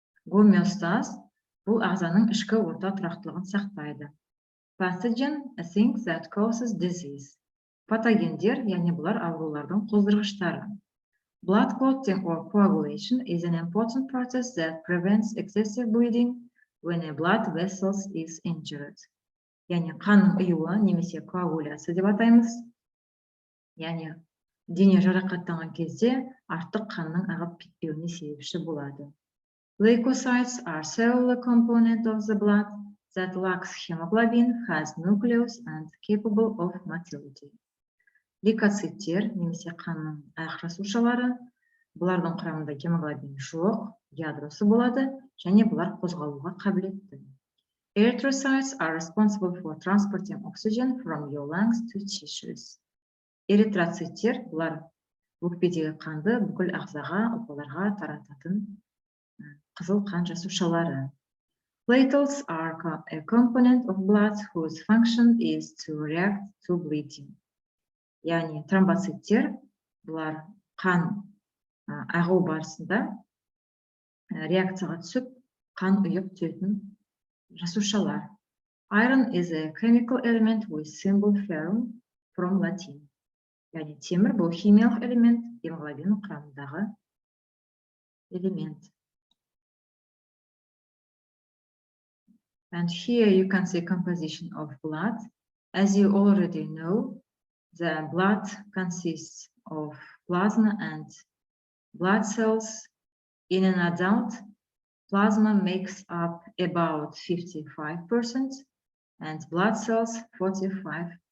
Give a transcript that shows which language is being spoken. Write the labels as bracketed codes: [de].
[kk] Homeostase бұл ағзаның ішкі орта тұрақтылығын сақтайды. [en] Pathogen, a thing that causes disease. [kk] Патогендер, яғни бұлар аурулардың қоздырғыштары. [en] Blood clotting or coagulation is an important process that prevents excessive bleeding when a blood vessel is injured. [kk] Яғни қанның ұюы немесе коагуляция деп атаймыз. Яғни дене жарақаттанған кезде артық қанның ағып кетпеуіне себепші болады. [en] Leukocytes are cellular component of the blood that lacks hemoglobin, has nucleus, and capable of motility. [kk] Лейкоциттер, немесе қанның аяқ жасушалары, бұлардың құрамында гемоглобин жоқ, ядросы болады, және бұлар қозғалуға қабілетті. [en] Erythrocytes are responsible for transporting oxygen from your lungs to tissues. [kk] Эритроциттер, бұлар өкпедегі қанды бүкіл ағзаға, ұлпаларға тарататын қызыл қан жасушалары. [en] Platelets are a component of blood whose function is to react to bleeding. [kk] Яғни тромбоциттер, бұлар қан ағу барысында реакцияға түсіп, қан ұйып түсетін жасушалар. [en] Iron is a chemical element with symbol ferrum from Latin. [kk] Яғни темір бұл химиялық элемент, гемоглобин құрамындағы элемент. [en] And here you can see composition of blood. As you already know, the blood consists of plasma and blood cells. In an adult, plasma makes up about 55% and blood cells 45%.